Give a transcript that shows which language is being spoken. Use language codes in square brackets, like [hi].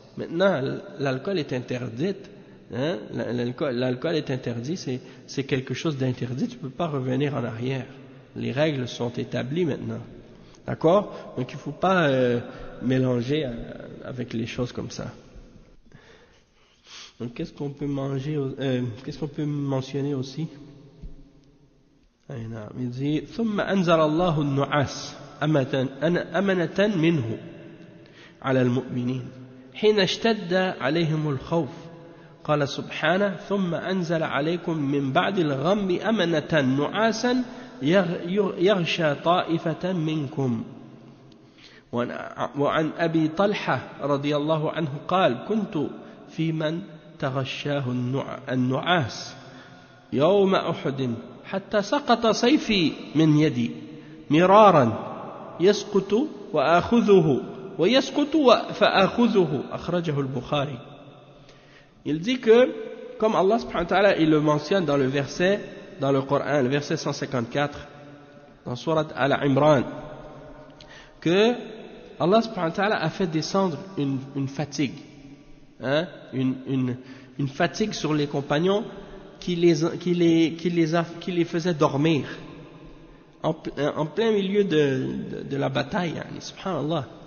[fr] Maintenant, l'alcool est interdite. L'alcool est interdit, c'est quelque chose d'interdit, tu peux pas revenir en arrière. Les règles sont établies maintenant. D'accord? Donc il ne faut pas mélanger avec les choses comme ça. Donc qu'est-ce qu'on peut qu'est-ce qu'on peut mentionner aussi? Il dit [ar] ثم أنزل الله النعاس أمنة منه على المؤمنين حين اشتد عليهم الخوف قال سبحانه ثم أنزل عليكم من بعد الغم أمنة نعاسا يغشى طائفة منكم. وعن أبي طلحة رضي الله عنه قال كنت في من تغشاه النعاس يوم أحد حتى سقط سيفي من يدي مرارا يسقط وآخذه ويسقط فآخذه أخرجه البخاري. [fr] Il dit que, comme Allah subhanahu wa ta'ala il le mentionne dans le verset, dans le Coran, le verset 154, dans Surat Al-Imran, que Allah subhanahu wa ta'ala a fait descendre une fatigue, une fatigue sur les compagnons qui les faisait dormir en plein milieu de la bataille, subhanallah.